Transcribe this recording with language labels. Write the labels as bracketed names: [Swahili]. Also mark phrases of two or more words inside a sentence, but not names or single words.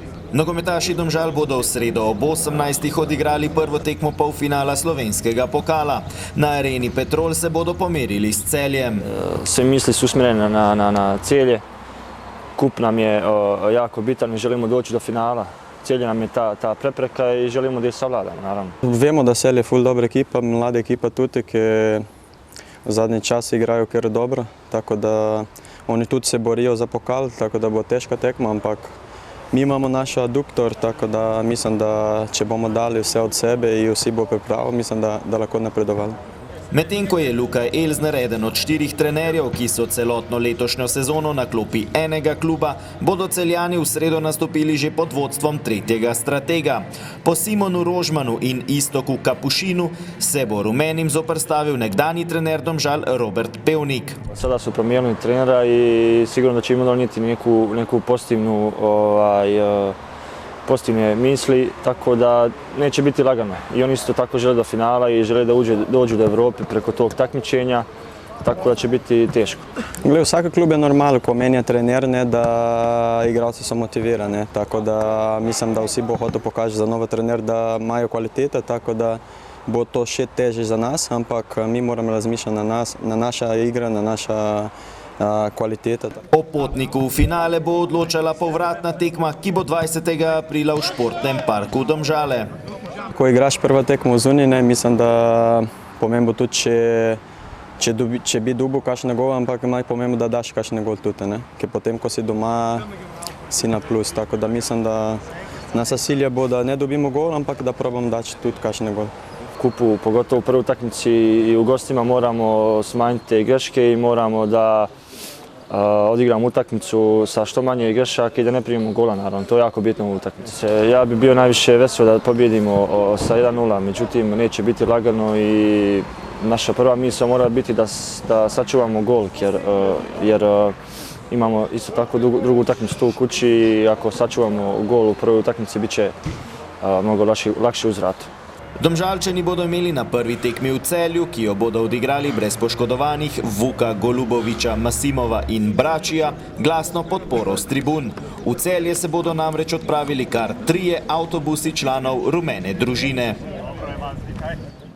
[Slovenian] Nogometaši Domžal bodo v sredo ob 18. odigrali prvo tekmo polfinala slovenskega pokala. Na areni Petrol se bodo pomerili s Celjem. [Bosnian] Sve misli su usmjerene na Celje. Kup nam je jako bitan i želimo doći do finala. Celje nam je ta prepreka i želimo da je savladamo, naravno. [Slovenian] Vemo da Celje je ful dobra ekipa, mlada ekipa tudi, ki v zadnji čas igrajo kar dobro, tako da oni tudi se borijo za pokal, tako da bo težka tekma, ampak mi imamo naš aduktor, tako da mislim, da če bomo dali vse od sebe in vsi bo pripravili, mislim, da lahko napredovali. Medtem ko je Luka Elsner eden od 4 trenerjev, ki so celotno letošnjo sezono na klopi enega kluba, bodo Celjani v sredo nastopili že pod vodstvom tretjega stratega. Po Simonu Rožmanu in Istoku Kapušinu se bo rumenim zoperstavil nekdanji trener Domžal Robert Pevnik. [Bosnian] Sada su promijenili trenera i sigurno da će im donijeti neku pozitivne misli, tako da neće biti lagano. I oni isto tako žele do finala i žele da dođu do Evrope preko tog takmičenja, tako da će biti teško. [Slovenian] Glede, vsaki klub je normalno, ko menja trener, da igralci so motivirani, tako da mislim, da vsi bo hotel pokazati za nove trener, da imajo kvalitete, tako da bo to še teže za nas, ampak mi moramo razmišljati na naša igra, na naša kvaliteta. O potniku v finale bo odločala povratna tekma, ki bo 20. aprila v športnem parku Domžale. Ko igraš prva tekmo zunaj, mislim, da pomembno tudi, če bi dobil kakšne gol, ampak pomembno, da daš kakšne gol tudi, ker potem, ko si doma, si na plus. Tako da mislim, da naša cilj bo, da ne dobimo gol, ampak da probam dati tudi kakšne gol. [Bosnian] Kupu, pogotovo u prvoj utakmici i u gostima moramo smanjiti te greške i moramo da odigramo utakmicu sa što manje grešaka i da ne primimo gola, naravno. To je jako bitno u utakmici. Ja bi bio najviše vesel da pobjedimo sa 1:0, međutim neće biti lagano i naša prva misao mora biti da sačuvamo gol, jer imamo isto tako drugu utakmicu tu u kući i ako sačuvamo gol u prvoj utakmici bit će mnogo lakše uz vrat. [Slovenian] Domžalčani bodo imeli na prvi tekmi v Celju, ki jo bodo odigrali brez poškodovanih Vuka Golubovića, Masimova in Bračija, glasno podporo s tribun. V Celje se bodo namreč odpravili kar 3 avtobusi članov rumene družine.